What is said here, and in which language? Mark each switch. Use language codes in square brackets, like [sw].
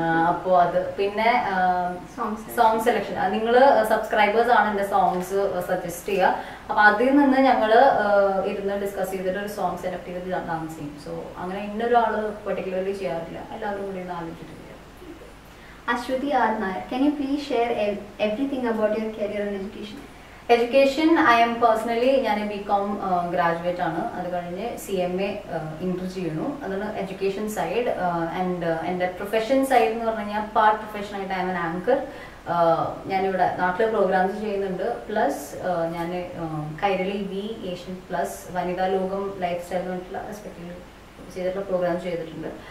[ml] അപ്പോൾ അത് പിന്നെ സോങ് സെലക്ഷൻ നിങ്ങൾ സബ്സ്ക്രൈബേഴ്സ് ആണ് എൻ്റെ സോങ്സ് സജസ്റ്റ് ചെയ്യുക. അപ്പോൾ അതിൽ നിന്ന് ഞങ്ങൾ ഇരുന്ന് ഡിസ്കസ് ചെയ്തിട്ട് ഒരു സോങ് സെലക്ട് ചെയ്തിട്ട് ഡാൻസ് ചെയ്യും. സോ അങ്ങനെ ഇന്നൊരാൾ പെർട്ടിക്കുലർലി ചെയ്യാറില്ല, എല്ലാവരും കൂടി ഒന്ന് ആലോചിച്ചിട്ടില്ല. Aswathy R Nair. [en] Can you please share everything about your career and education? [ml] Education I M personally ഞാൻ BCom ഗ്രാജുവേറ്റ് ആണ്. അത് കഴിഞ്ഞ് CMA ഇന്റർ ചെയ്യുന്നു. അതാണ് എഡ്യൂക്കേഷൻ സൈഡ്. ആൻഡ് എൻ്റെ പ്രൊഫഷൻ സൈഡ് എന്ന് പറഞ്ഞു കഴിഞ്ഞാൽ part പ്രൊഫഷനായിട്ട് [en] I'm an anchor. [ml] ഞാനിവിടെ നാട്ടിൽ പ്രോഗ്രാംസ് ചെയ്യുന്നുണ്ട്. പ്ലസ് ഞാൻ കൈരളി ഏഷ്യൻ പ്ലസ് വനിതാ ലോകം ലൈഫ് സ്റ്റൈൽ എന്ന് പറഞ്ഞിട്ടുള്ള റെസ്പെക്റ്റീവ് ചെയ്തിട്ടുള്ള പ്രോഗ്രാം ചെയ്തിട്ടുണ്ട്.